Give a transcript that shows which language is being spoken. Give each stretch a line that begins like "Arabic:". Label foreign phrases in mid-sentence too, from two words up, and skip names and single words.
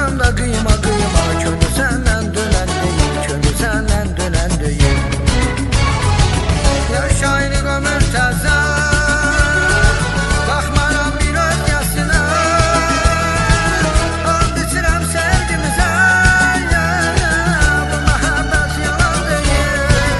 Turkish: da kıyma kıyma, könlü senden dönen değil, könlü senden dönen değil.
Azerbaijani: Yaşayırıq ömür təzə, baxmaram bir öz yaşına, and içirəm sevgimizə, bu məhəbbət yalan deyil.